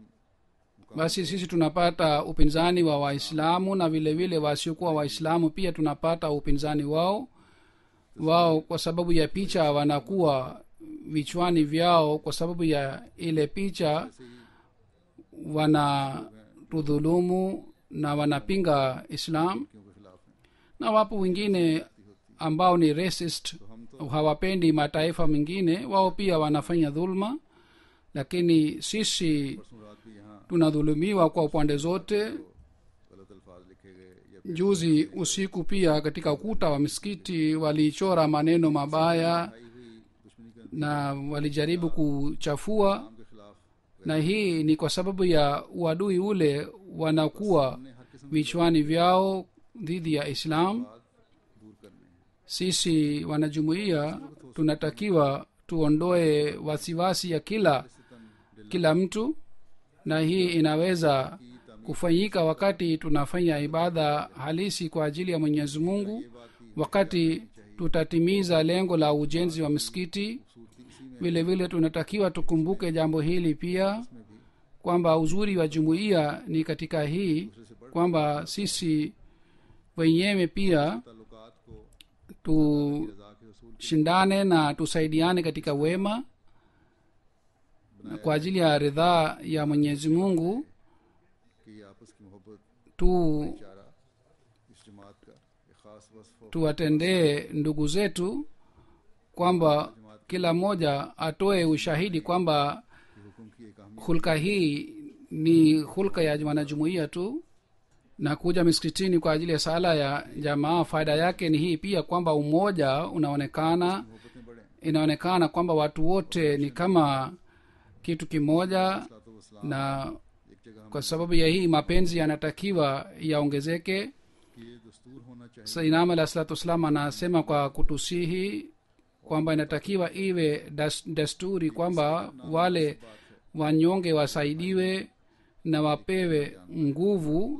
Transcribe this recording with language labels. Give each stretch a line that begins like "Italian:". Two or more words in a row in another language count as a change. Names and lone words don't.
Swahili: basi sisi tunapata upinzani wa waislamu na vile vile wasiokuwa waislamu pia tunapata upinzani wao kwa sababu ya picha wanakuwa vichwani vyao. kwa sababu ya ile picha wanatudhulumu na wanapinga islam.
Urdu: کے خلاف ہیں.
Swahili: na wapo wengine ambao ni racist, hawapendi mataifa mengine, wao pia wanafanya dhulma. lakini sisi
Urdu: پرسوں رات بھی یہاں
Swahili: tunadhulumiwa kwa upande zote.
Urdu: غلط الفاظ لکھے گئے یا
Swahili: juzi usiku pia katika ukuta wa misikiti walichora maneno mabaya
Urdu: آئی ہوئی دشمنی کے
Swahili: na walijaribu kuchafua,
Urdu: نام کے خلاف
Swahili: na hii ni kwa sababu ya uadui ule wanakuwa vichwani vyao dhidi ya islam.
Urdu: دور کرنے ہیں.
Swahili: sisi wanajumuiya tunatakiwa tuondoe wasiwasi ya kila mtu, na hii inaweza kufanyika wakati tunafanya ibada halisi kwa ajili ya mwenyezi mungu, wakati tutatimiza lengo la ujenzi wa misikiti. vile vile tunatakiwa tukumbuke jambo hili pia kwamba uzuri wa jumuiya ni katika hii kwamba sisi wenyewe pia
Urdu: تعلقات کو رضا کے رسول
Swahili: tushindane na tusaidiane katika wema na kwa ajili ya ridhaa ya mwenyezi mungu
Urdu: کی آپس کی محبت چارہ اس جماعت کا ایک خاص وصف ہو.
Swahili: tuwatendee ndugu zetu kwamba kila mmoja atoe ushahidi kwamba
Urdu: کہ حکم کی ایک اہمیت
Swahili: hulka hii ni hulka ya wanajumuiya tu. na kuja miskitini kwa ajili ya sala ya jamaa faida yake ni hii pia kwamba umoja unaonekana
Urdu: محبتیں بڑھے
Swahili: inaonekana kwamba watu wote ni kama kitu kimoja, na kwa sababu ya hii mapenzi yanatakiwa yaongezeke.
Urdu: کہ یہ دستور ہونا چاہیے
Swahili: sainam
Arabic: عليه الصلاة والسلام
Swahili: anasema kwa kutusihi kwamba inatakiwa iwe desturi kwamba wale wanyonge wasaidiwe na wapewe nguvu.